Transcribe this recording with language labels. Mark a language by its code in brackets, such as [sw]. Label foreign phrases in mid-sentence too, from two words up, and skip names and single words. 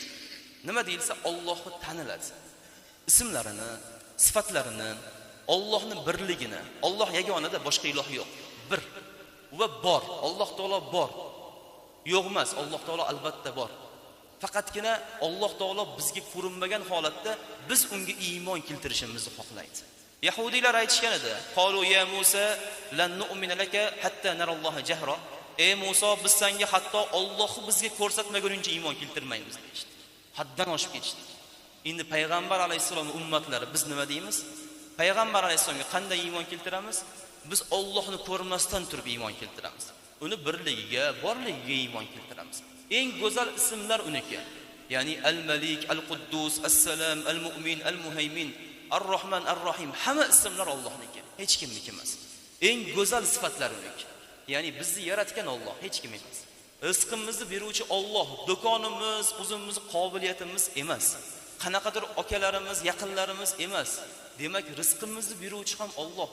[uz] Nima deyilsa, Allohni taniladi. Ismlarini, sifatlarini, Allohning birligini. Alloh yagonada, boshqa iloh yo'q. Bir va bor. Alloh taolo bor. Yo'q emas, Alloh taolo albatta bor. Faqatgina Alloh taolo bizga ko'rinmagan holatda biz unga iymon keltirishimizni xohlaydi. Yahudiylar aytishgan edi: [ar] "قالوا يا موسى لن نؤمن لك حتى نرى الله جهرة." [uz] Ey Musa, biz senga hatto Allohni bizga ko'rsatmaguncha iymon keltirmaymiz deydi. Haddan oshib ketishdi. Endi payg'ambar alayhisolamning ummatlari biz nima deymiz? Payg'ambar alayhisolamga qanday iymon keltiramiz? Biz Allohni ko'rmasdan turib iymon keltiramiz. Uni birligiga, borligiga iymon keltiramiz. Eng go'zal ismlar uniki. Ya'ni Al-Malik, Al-Quddus, As-Salam, Al-Mu'min, Al-Muhaymin, Ar-Rahman, Ar-Rahim, hamma ismlar Allohniki, hech kimniki emas. Eng go'zal sifatlar uniki. Ya'ni bizni yaratgan Alloh, hech kim emas. Rizqimizni beruvchi Alloh, do'konimiz, o'zimiz qobiliyatimiz emas. Qanaqadir akalarimiz, yaqinlarimiz emas. Demak, rizqimizni beruvchi ham Alloh.